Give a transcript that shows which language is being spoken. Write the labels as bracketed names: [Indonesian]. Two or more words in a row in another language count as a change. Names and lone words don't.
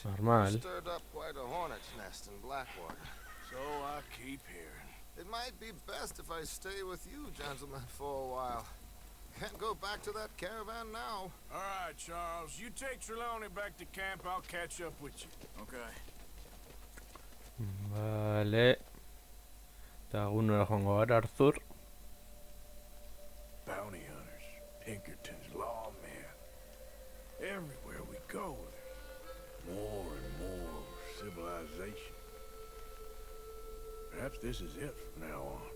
[English] Normal. you stirred up quite a hornet's nest in Blackwater. So I keep hearing. It might be best if I stay with you, gentlemen, for a while. Can't go back to that caravan now. All right, Charles. You take Trelawney back to camp. I'll catch up with you. Okay. [Basque] Vale. Eta gunera joango gara, [English] Arthur. Bounty hunters, Pinkerton's lawmen. Everywhere we go, more and more civilization. Perhaps this is it from now on.